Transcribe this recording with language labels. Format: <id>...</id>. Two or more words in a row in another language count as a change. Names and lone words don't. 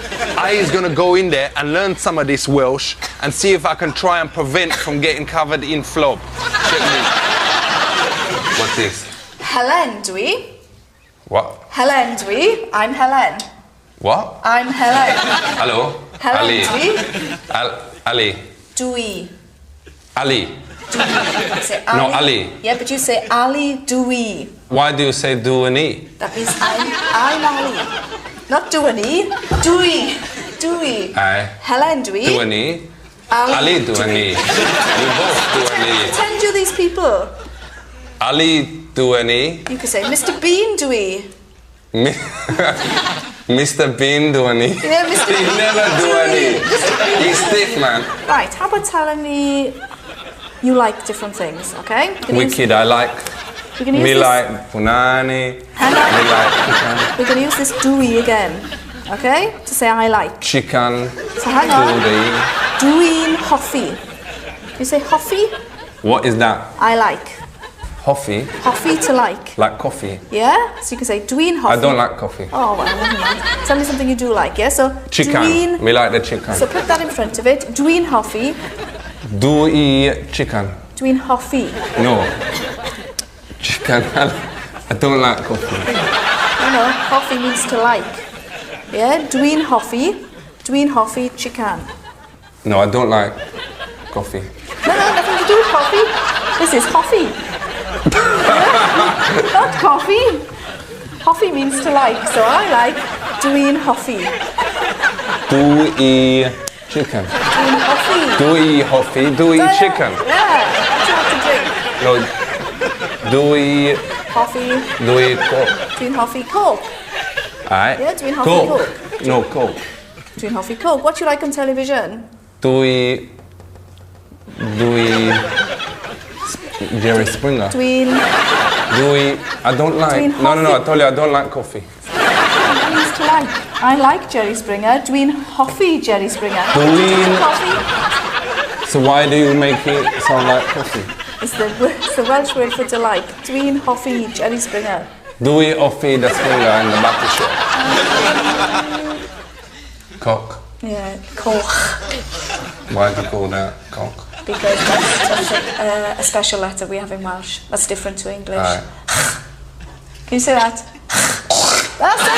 <en>I is gonna go in there and learn some of this Welsh and see if I can try and prevent from getting covered in flob. Check me. What's this?</en> <cy>Helen, dwi.</cy> <en>What? Helen, dwi. I'm Helen. What? I'm Helen. Hello? Helen, Ali.</en> <cy>dwi.</cy> <en>Ali.</en> <cy>Dwi.</cy> <en>Ali.</en> <cy>Dwi.</cy> <en>Say Ali. No, Ali. Yeah, but you say Ali, dwi. Why do you say do and e? That means I'm Ali. Not do an e. Dwi.</en> <cy>Dwi.</cy> <en>Aye.</en> <cy>Helen, dwi.</cy> <en>Do and e? Ali do and e. You both do and e. Pretend you're these people. Ali do and e. You could say Mr. Bean, dwi. Mr. Bean do and e. Yeah, Mr. He Bean. never do and e. Mr. Bean. He's stiff, man. Right, how about telling me you like different things, okay? Wicked, I like. We can use Me this. like punani. Hang on. Me like We're going to use this dwi again, okay? To say I like. chicken. So hang on. Doody.</en> <cy>Dwi'n hoffi.</cy> <en>You say hoffi? What is that? I like.</en> <cy>Hoffi?</cy> <en>Hoffi to like. Like coffee. Yeah? So you can say</en> <cy>dwi'n hoffi.</cy> <en>I don't like coffee. Oh, well, never mind. Tell me something you do like, yeah? So Chicken.</en> <cy>dwi'n...</cy> <en>Me like the chicken. So put that in front of it.</en> <cy>Dwi'n hoffi.</cy> <en>Do eat chicken.</en> <cy>Dwi'n hoffi.</cy> <en>No. Chicken. I don't like coffee. No, hoffi means to like. Yeah?</en> <cy>Dwi'n hoffi. Dwi'n hoffi chicken.</cy> <en>No, I don't like coffee. No, nothing to do with coffee. This is hoffi. Yeah? Not coffee. Hoffi means to like, so I like</en> <cy>dwi'n hoffi. Dwi chicken. Dwi'n hoffi. Dwi hoffi. Dwi chicken.</cy> <en>Yeah, what do you have to drink? No.</en> <cy>Dwi Hoffi. Dwi coke. Dwi'n hoffi Coke.</cy> <en>Alright.</en> <cy>Yeah, dwi'n hoffi</cy> <en>Coke. Coke. No coke.</en> <cy>Dwi'n hoffi Coke.</cy> <en>What do you like on television?</en> <cy>Dwi Jerry Springer. Dwi'n...</cy> <en>I don't like.</en> <cy>Dwi'n</cy> <en>No, I</en> <cy>hoffi.</cy> <en>told you I don't like coffee. means to like. I like Jerry Springer.</en> <cy>Dwi'n hoffi Jerry Springer. Dwi'n-</cy> <en>Coffee? So why do you make it sound like coffee? It's the Welsh word for to like.</en> <cy>Dwi'n hoffi Jerry Springer. Dwi offi</cy> <en>the Springer in the batter shop. Cock. Yeah, Coch. Why do you call that cock? Because that's a special letter we have in Welsh. That's different to English. Alright. Can you say that? That's it!</en>